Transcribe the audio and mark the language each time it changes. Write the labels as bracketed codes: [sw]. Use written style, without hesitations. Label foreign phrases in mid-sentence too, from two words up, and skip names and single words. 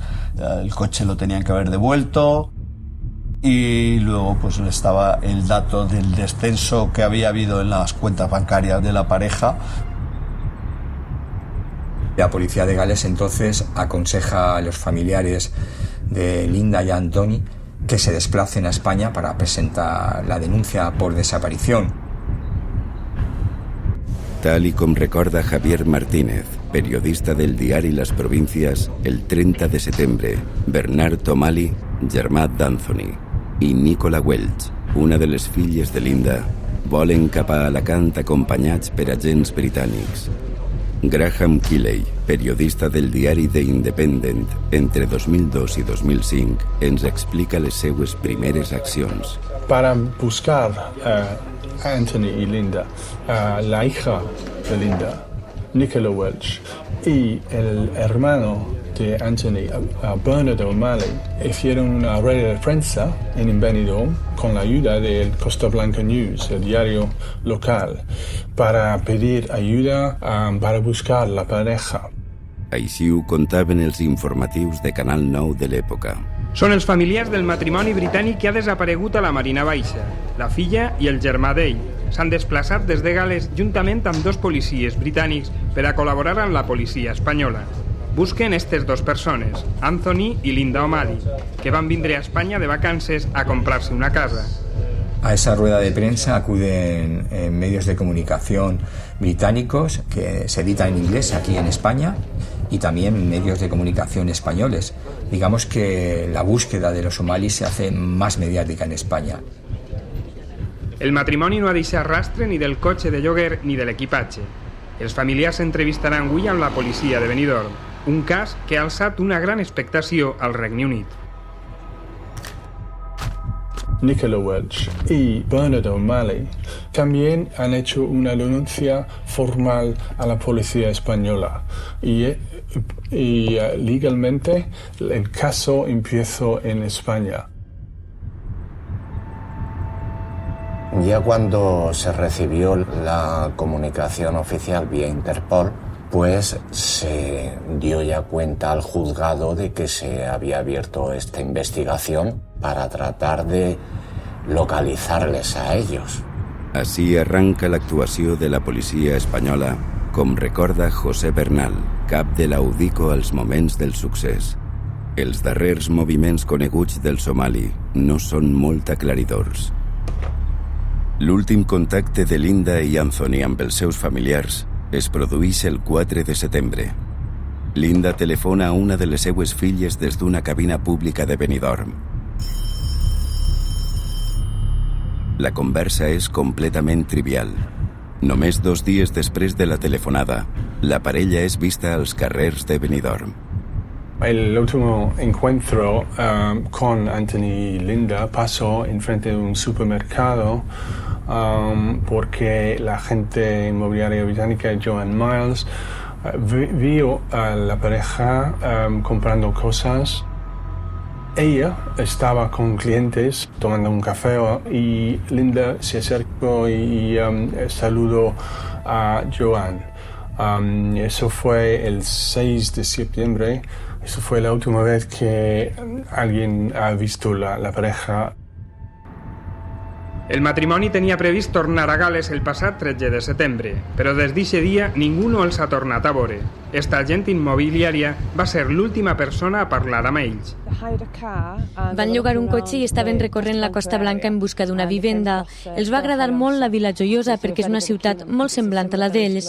[es] El coche lo tenían que haber devuelto y luego pues estaba el dato del descenso que había habido en las cuentas bancarias de la pareja. La policía de Gales entonces aconseja a los familiares de Linda y Anthony que se desplacen a España para presentar la denuncia por desaparición. [ca] Tal y com recorda Javier Martínez, periodista del diari Les Províncies, el 30 de setembre, Bernard O'Malley, germà d'Anthony, i Nicola Welch, una de les filles de Linda, volen cap a Alacant acompanyats per agents britànics. Graham Keeley, periodista del diari The Independent, entre 2002 i 2005, ens explica les seues primeres accions. [es] Para buscar Anthony y Linda, la hija de Linda, Nicola Welch, y el hermano de Anthony, Bernard O'Malley, hicieron una rueda de prensa en Benidorm con la ayuda del Costa Blanca News, el diario local, para pedir ayuda para buscar la pareja. [ca] Així ho contaven els informatius de Canal 9 de l'època. Són els familiars del matrimoni britànic que ha desaparegut a la Marina Baixa. La filla i el germà d'ell s'han desplaçat des de Gales juntament amb 2 policies britànics per a col·laborar amb la policia espanyola. Busquen aquestes 2 persones, Anthony i Linda O'Malley, que van vindre a Espanya de vacances a comprarse una casa. [es] A esa rueda de prensa acuden medios de comunicación británicos que se editan en inglés aquí en España y también medios de comunicación españoles. Digamos que la búsqueda de los O'Malley se hace más mediática en España. [ca] El matrimoni no ha deixat rastre ni del cotxe de lloguer ni de l'equipatge. Els familiars s'entrevistaran avui amb la policia de Benidorm, un cas que ha alçat una gran expectació al Regne Unit. [es] Nicola Welch y Bernard O'Malley también han hecho una denuncia formal a la policía española y legalmente el caso empezó en España. Ya cuando se recibió la comunicación oficial vía Interpol, pues se dio ya cuenta al juzgado de que se había abierto esta investigación para tratar de localizarles a ellos. [ca] Així arranca l'actuació de la policia espanyola, com recorda José Bernal, cap de la UDICO als moments del succés. Els darrers moviments coneguts del Somali no són molt aclaridors. L'últim contacte de Linda i Anthony amb els seus familiars es produeix el 4 de setembre. Linda telefona a una de les seues filles des d'una cabina pública de Benidorm. La conversa és completament trivial. Només 2 dies després de la telefonada, la parella és vista als carrers de Benidorm. [es] El último encuentro con Anthony y Linda pasó enfrente de un supermercado porque la agente inmobiliaria británica Joan Miles vio a la pareja comprando cosas. Ella estaba con clientes tomando un café y Linda se acercó y saludó a Joan. Eso fue el 6 de septiembre. Eso fue la última vez que alguien ha visto la pareja. [ca] El matrimoni tenia previst tornar a Gales el passat 13 de setembre, però des d'aquest dia ningú no els ha tornat a veure. Esta agent immobiliària va ser l'última persona a parlar amb ells. Van llogar un cotxe i estaven recorrent la Costa Blanca en busca d'una vivenda. Els va agradar molt la Vila Joiosa perquè és una ciutat molt semblant a la d'ells.